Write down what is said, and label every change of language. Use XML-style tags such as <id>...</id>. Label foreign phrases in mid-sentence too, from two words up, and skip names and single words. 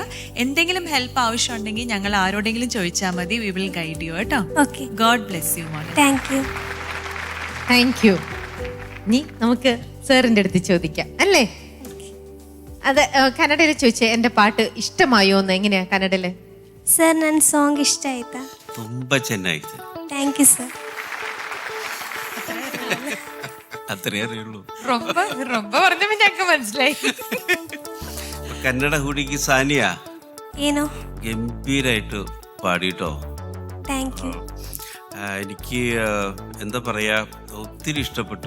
<ml>എന്തെങ്കിലും ഹെൽപ്പ് ആവശ്യമുണ്ടെങ്കിൽ ഞങ്ങൾ ആരോടെങ്കിലും ചോദിച്ചാൽ മതി.</ml> <en>we will guide you</en> <ml>കേട്ടോ.</ml> <en>God bless you</en> <ml>മോളെ.</ml> <en>Thank you.</en> <ml>ഇനി നമുക്ക് സാറിൻ്റെ അടുത്ത് ചോദിക്കാം അല്ലേ? അത് കന്നഡയിൽ ചോദിച്ചേ, എൻ്റെ പാട്ട് ഇഷ്ടമായോ എന്ന്. എങ്ങനെയാ കന്നഡയില്?</ml> <kn>സർ ನನ್ನ ಸಾಂಗ್ ಇಷ್ಟ ಆಯ್ತಾ? ತುಂಬಾ ಚೆನ್ನಾಗಿದೆ.</kn> <en>Thank you sir.</en> <ml>അത്രേ അറിയുള്ളൂ. ரொம்ப പറഞ്ഞപ്പോ ഞങ്ങൾക്ക് മനസ്സിലായി.</ml> <kn>ಕನ್ನಡ ಹುಡಿಕ್ സാനിയ ಏನೋ</kn> <ml>ഗംഭീരായിട്ട് പാടിട്ടോ.</ml> <en>Thank you.</en> <ml>എനിക്ക് എന്താ പറയാ, ഒത്തിരി ഇഷ്ടപ്പെട്ടു.</ml>